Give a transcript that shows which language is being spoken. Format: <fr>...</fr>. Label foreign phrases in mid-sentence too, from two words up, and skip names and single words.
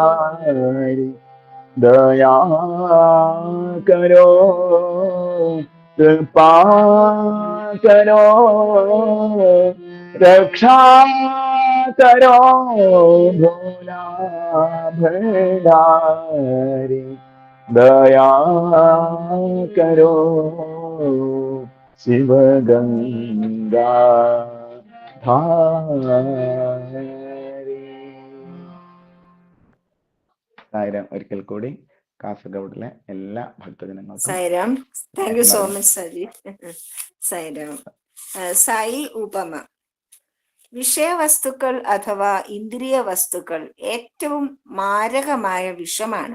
<hi>भंडारी, दया करो कृपा करो, रक्षा करो भोला भंडारी, दया करो शिव गंगा धारी.</hi> <ml>സായിരാം. ഒരിക്കൽ കൂടി കാസർഗോഡിലെ എല്ലാ ഭക്തജനങ്ങൾക്കും സായിരാം.</ml> <en>thank you so</en> <ml>പറഞ്ഞു. മച്ച് സാജി. സായിരാം. സായി ഉപമ. വിഷയവസ്തുക്കൾ അഥവാ ഇന്ദ്രിയ വസ്തുക്കൾ ഏറ്റവും മാരകമായ വിഷമാണ്.</ml>